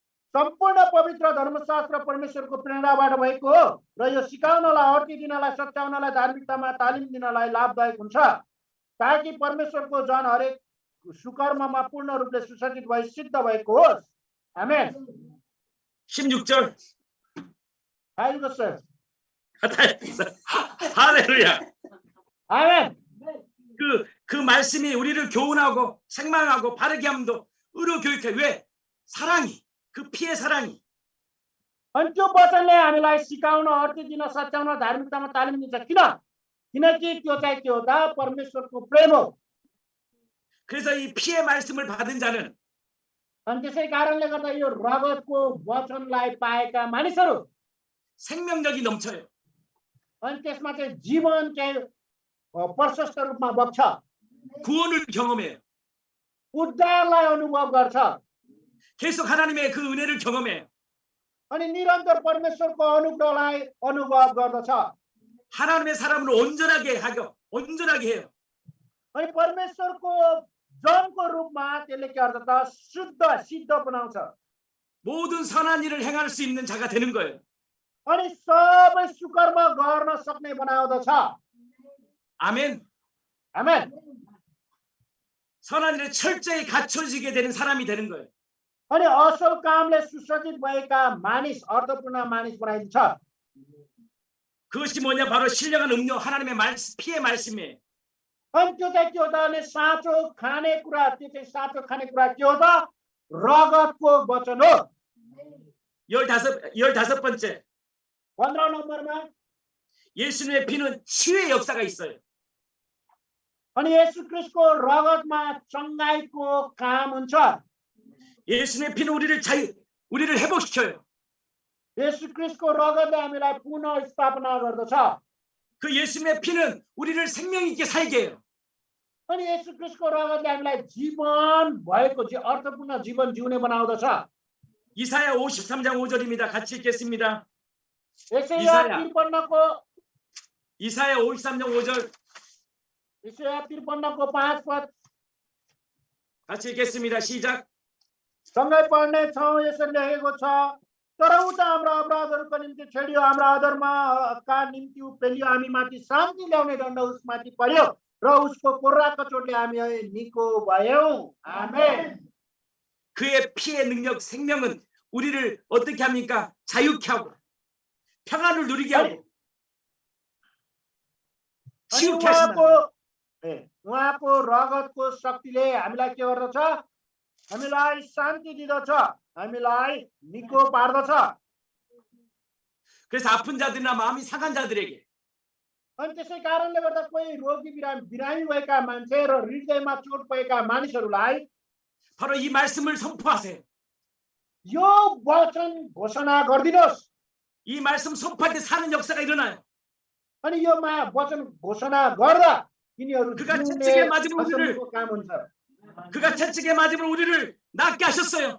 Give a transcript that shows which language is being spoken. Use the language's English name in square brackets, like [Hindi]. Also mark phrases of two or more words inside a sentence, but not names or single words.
[Nepali] सम्पूर्ण पवित्र धर्मशास्त्र परमेश्वरको प्रेरणाबाट भएको हो र यो सिकाउनलाई, अर्थी दिनलाई, सच्याउनलाई, धार्मिकतामा तालिम दिनलाई लाभदायक हुन्छ ताकि परमेश्वरको जन हरेक सुकर्ममा पूर्ण रूपले सुसज्जित भई सिद्ध भएको होस्। आमेन। [Korean] 16절. [Nepali] हालेलुया। [Korean] 할렐루야. 아멘. 그 말씀이 우리를 교훈하고 책망하고 바르게 함도 의로 교육해. 왜? 사랑이, 그 피의 사랑이. [Nepali] अनि त्यो वचनले हामीलाई सिकाउन, अर्थी दिन, सच्याउन, धार्मिकतामा तालिम दिन्छ। किन? किनकि त्यो चाहिँ के हो त? परमेश्वरको प्रेम हो। [Korean] 그래서 이 피의 말씀을 받은 자는 [Nepali] अनि त्यसै कारणले गर्दा यो रगतको वचनलाई पाएका मानिसहरू [Korean] 생명력이 넘쳐요. [Nepali] अनि त्यसमा चाहिँ जीवन चाहिँ प्रशस्त रूपमा बग्छ, [Korean] 구원을 경험해요. [Nepali] उद्धारलाई अनुभव गर्छ [Korean] 계속 하나님의 그 은혜를 경험해요. [Nepali] अनि निरन्तर परमेश्वरको अनुग्रहलाई अनुभव गर्दछ [Korean] 하나님의 사람으로 온전하게 해요. [Nepali] अनि परमेश्वरको जनको रूपमा त्यसले के गर्छ त? सिद्ध बनाउँछ [Korean] 모든 선한 일을 행할 수 있는 자가 되는 거예요. [Nepali] अनि सबै सुकर्म गर्न सक्ने बनाउँदछ। [Korean] 아멘. [Nepali] आमेन। [Korean] 선한 일에 철저히 갖춰지게 되는 사람이 되는 거예요. [Nepali] अनि असल कामले सुसज्जित भएका मानिस, अर्थपूर्ण मानिस बनाइदिन्छ। [Korean] 그것이 뭐냐? 바로 신령한 음료, 하나님의 피의 말씀이에요. [Nepali] अनि त्यो चाहिँ के हो त भने साँचो खानेकुरा, त्यो चाहिँ साँचो खानेकुरा के हो त? रगतको वचन हो। [Korean] 15번째. [Nepali] 15 नम्बरमा [Korean] 예수님의 피는 치유의 역사가 있어요. [Nepali] अनि येशू ख्रीष्टको रगतमा चङ्गाइको काम हुन्छ। [Korean] 예수님의 피는 우리를 회복시켜요. [Nepali] येशू ख्रीष्टको रगतले हामीलाई पुनः स्थापना गर्दछ। [Korean] 그 예수님의 피는 우리를 생명 있게 살게 해요. [Nepali] अनि येशू ख्रीष्टको रगतले हामीलाई जीवन भएको अर्थपूर्ण जीवन जिउने बनाउँदछ। [Korean] 이사야 53장 5절입니다. 같이 읽겠습니다. [Nepali] इसाया 53को [Korean] 이사야 53장 5절 [Nepali] इसाया 53को 5 पद [Korean] 같이 읽겠습니다. 시작. [Nepali] सँगै पढ्ने छौँ। यसरी लेखेको छ, तर ऊ त हाम्रा अपराधहरूको निम्ति छेडियो, हाम्रा अधर्मका निम्ति ऊ पेलियो, हामी माथि शान्ति ल्याउने दण्ड उसमाथि पर्यो र उसको कोर्राको चोटले हामी निको भयौँ। आमेन। [Korean] 그의 피의 능력, 생명은 우리를 어떻게 합니까? 자유케 하고 평안을 누리게 하고 치유케 하신다. [Nepali] उहाँको रगतको शक्तिले हामीलाई के गर्दछ? हामीलाई शान्ति दिदछ, हामीलाई निको पार्दछ। [Korean] 그래서 아픈 자들이나 마음이 상한 자들에게 [Nepali] अनि त्यसै कारणले गर्दा कोही रोगी बिरामी भएका मान्छे र हृदयमा चोट भएका मानिसहरूलाई [Korean] 바로 이 말씀을 선포하세요. [Nepali] यो वचन घोषणा गरिदिनुहोस्। [Korean] 이 말씀 선포할 때 사는 역사가 일어나요. [Nepali] अनि यो वचन घोषणा गर्दा तिनीहरू [Korean] 그가 [Nepali] जिउने [Korean] 채찍에 맞으면 우리를 [Nepali] खतमको काम हुन्छ। [Korean] 그가 채찍에 맞으면 우리를 낫게 하셨어요.